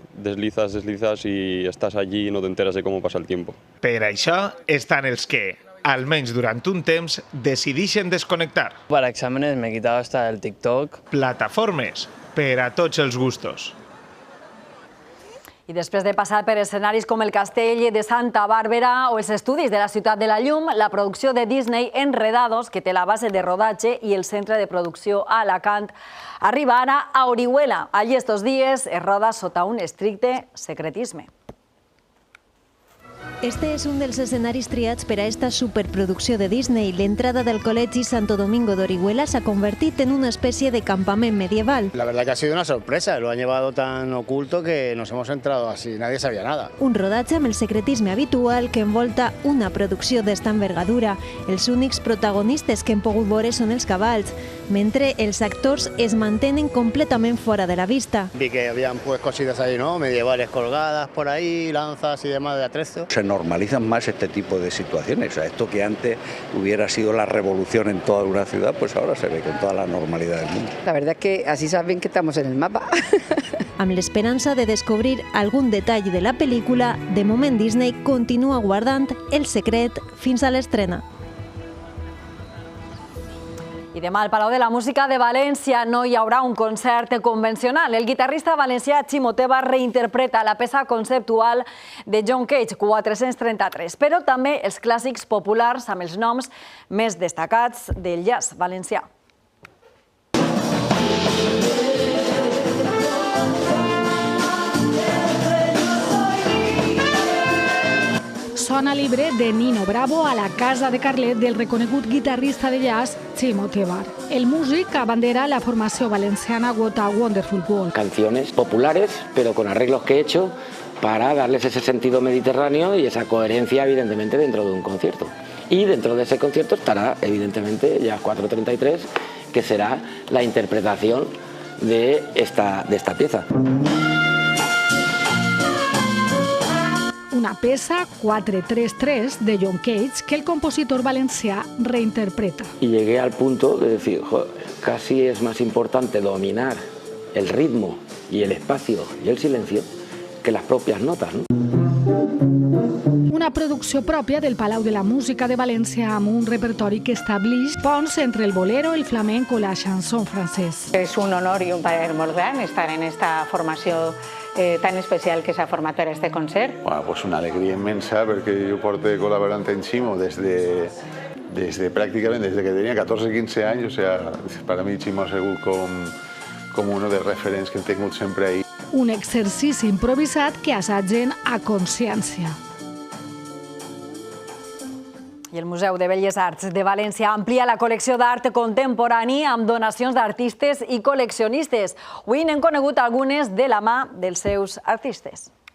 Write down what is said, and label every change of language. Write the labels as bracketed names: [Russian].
[Spanish] Deslizas y estás allí y no te enteras de cómo pasa el tiempo. [Catalan] Per això estan els que, almenys durant un temps, decidixen desconnectar. [Spanish] Para exámenes me he quitado hasta el TikTok. [Catalan] Plataformes per a tots els gustos. I després de passar per escenaris com el Castell de Santa Bàrbara o els estudis de la Ciutat de la Llum, la producció de Disney Enredados, que té la base de rodatge i el centre de producció a Alacant, arriba ara a Orihuela. Allí estos dies es roda sota un estricte secretisme. Este és un dels escenaris triats per a esta superproducció de Disney. L'entrada del Col·legi Santo Domingo d'Orihuela s'ha convertit en una especie de campament medieval. [Spanish] La verdad que ha sido una sorpresa, lo han llevado tan oculto que nos hemos entrado así, nadie sabía nada. [Catalan] Un rodatge amb el secretisme habitual que envolta una producció d'esta envergadura. Els únics protagonistes que hem pogut veure són els cavalls, mentre els actors es mantenen completament fora de la vista. [Spanish] Vi que habían pues cositas ahí, ¿no? Medievales colgadas por ahí, lanzas y demás de atrezo. Se normalizan más este tipo de situaciones. O sea, esto que antes hubiera sido la revolución en toda una ciudad, pues ahora se ve con toda la normalidad del mundo. La verdad es que así saben que estamos en el mapa. [Catalan] Amb l'esperança de descobrir algun detall de la pel·lícula, de moment Disney continua guardant el secret fins a l'estrena. I demà al Palau de la Música de València no hi haurà un concert convencional. El guitarrista valencià Chimo Teba reinterpreta la peça conceptual de John Cage, 433, però també els clàssics populars amb els noms més destacats del jazz valencià. Sona libre de Nino Bravo a la casa de Carlet del reconegut guitarrista de jazz Chimo Teba. El músic abandera la formació valenciana What a Wonderful World. [Spanish] Canciones populares, pero con arreglos que he hecho para darles ese sentido mediterráneo y esa coherencia, evidentemente, dentro de un concierto. Y dentro de ese concierto estará, evidentemente, Jazz 433, que será la interpretación de esta pieza. [Catalan] Una peça 433 de John Cage que el compositor valencià reinterpreta. [Spanish] Y llegué al punto de decir, casi es más importante dominar el ritmo y el espacio y el silencio que las propias notas, ¿no? [Catalan] Una producció pròpia del Palau de la Música de València amb un repertori que estableix ponts entre el bolero, el flamenco o la chanson francès. [Spanish] Es un honor y un placer [Catalan] molt gran estar en esta formació tan especial que s'ha format per a este concert. [Spanish] Bueno, pues una alegría inmensa [Catalan] perquè jo porto colaborant en [Spanish] Chimo desde prácticamente desde que tenía 14 15 años, o sea, para mí Chimo [Catalan] ha sigut com [Spanish] uno [Catalan] de referents que he tingut sempre [Spanish] ahí. [Catalan] Un exercici improvisat que assagen a consciència. I el Museu de Belles Arts de València amplia la col·lecció d'art contemporani amb donacions d'artistes i col·leccionistes. Avui n'hem conegut algunes de la mà dels seus artistes.